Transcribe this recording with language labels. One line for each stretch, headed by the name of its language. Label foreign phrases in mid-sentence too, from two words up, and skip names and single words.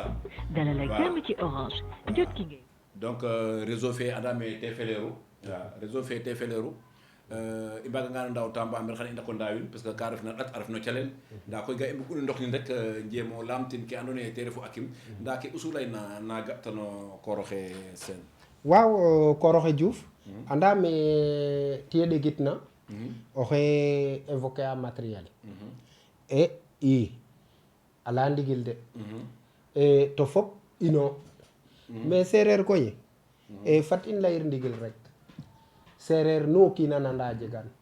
Wolof: dalal ak jàmm ci Orange jot ki ngay
Serer: donc réseau fe andame te feleeru réseau fe te feleeru i mbaganga ndaw Tamba mbel xane i ndako ndawin
French: parce que
Serer: ka refna ɗat a ref no calel nda koy ga i mbug unu ndox nin rek njemo lamtin ke ando naye te refu akim nda ke usu leyna na ga tano koroxe Sene waaw Koroxe Diouf andame tiye ɗegitna oxe évoqué a matériel e i ala ndigil de e to fop ino mais sereer koy e fat in leyir ndigil rek sereer nu o kiina nanda jegan